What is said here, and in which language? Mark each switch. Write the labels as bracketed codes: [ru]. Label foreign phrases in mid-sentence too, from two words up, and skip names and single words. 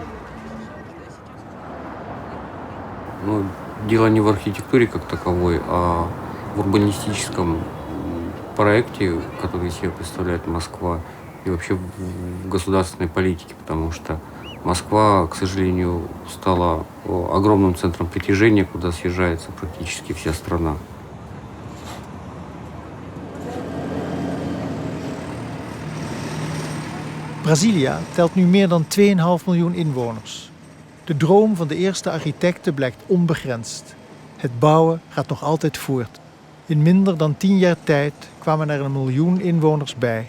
[ru] Ну, дело не в архитектуре как таковой, а в урбанистическом проекте, который себе представляет Москва, и вообще в государственной политике, потому что Москва, к сожалению, стала огромным центром притяжения, куда съезжается практически вся страна. [nl] Brasilia telt nu meer dan 2,5 miljoen inwoners. De droom van de eerste architecten blijkt onbegrensd. Het bouwen gaat nog altijd voort. In minder dan 10 jaar tijd kwamen er 1 miljoen inwoners bij.